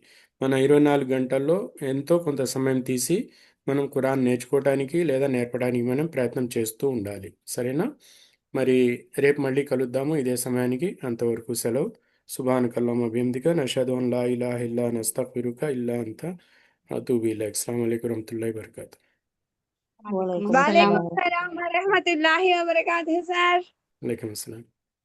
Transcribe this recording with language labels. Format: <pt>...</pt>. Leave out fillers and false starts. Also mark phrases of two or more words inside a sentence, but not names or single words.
<te>మన 24 గంటల్లో ఎంతో కొంత సమయం తీసి మనం ఖురాన్ నేర్చుకోవడానికి లేదా నేర్పడానికి మనం ప్రయత్నం చేస్తూ ఉండాలి. సరేనా? మరి రేపు మళ్ళీ కలుద్దాము ఇదే సమయానికి. అంతవరకు సెలవు.</te> <ar>سبحانك اللهم بحمدك نشهد أن لا إله إلا أنت نستغفرك إلا أنت أتوب إليك. السلام عليكم ورحمة الله وبركاته. Walaikum वालेकुम salam. سلام ورحمة الله وبركاته सर। وعليكم السلام.</ar>